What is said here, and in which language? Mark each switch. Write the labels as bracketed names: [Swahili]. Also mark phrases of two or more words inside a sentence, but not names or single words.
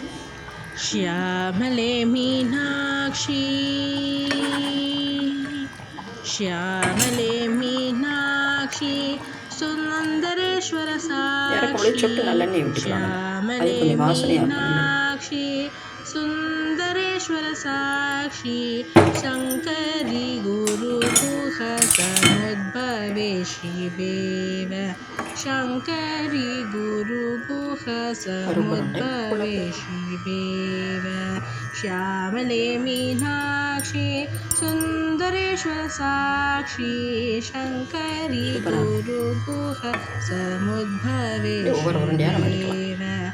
[Sanskrit] श्यामले मीनाक्षी श्यामले मीनाक्षी सुन्दरेश्वर [Tamil] இறக்கும்போது சொட்டு நல்லெண்ணெய் [Sanskrit] साक्षी [Tamil] விட்டுக்கலாம். அது [Sanskrit] श्यामले [Tamil] கொஞ்சம் வாசனையாக இருக்கும். [Sanskrit] मीनाक्षी सुन्दरेश्वर साक्षी शङ्करि गुरुगुह समुद्भवे शिवेव शङ्करि गुरुगुह समुद्भवे शिवेव श्यामले मीनाक्षी सुन्दरेश्वर साक्षी शङ्करि गुरुगुह समुद्भवे शिवेव